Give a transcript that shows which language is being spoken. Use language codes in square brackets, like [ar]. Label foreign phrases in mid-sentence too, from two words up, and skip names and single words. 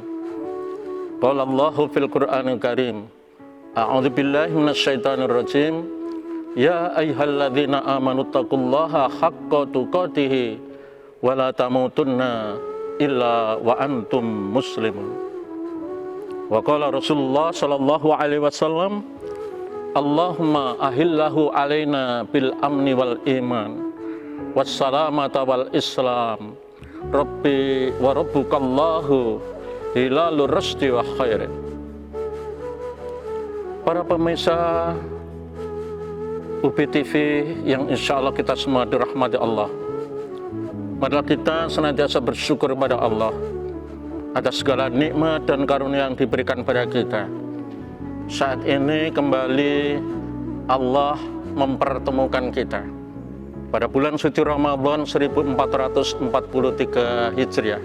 [ar] قال الله في القرآن الكريم أعوذ بالله من الشيطان الرجيم يا أيها الذين آمنوا اتقوا الله حق تقاته ولا تموتن إلا وأنتم مسلمون. وقال رسول الله صلى الله عليه وسلم اللهم أهله علينا بالأمن والإيمان والسلامة والإسلام ربي وربك الله هلال رشد وخير. [id] Para pemirsa UB TV yang [ar] إن شاء الله [id] kita semua dirahmati Allah, marilah kita senantiasa bersyukur pada Allah atas segala nikmat dan karunia yang diberikan pada kita. Saat ini kembali Allah mempertemukan kita pada bulan suci Ramadan 1443 Hijriah.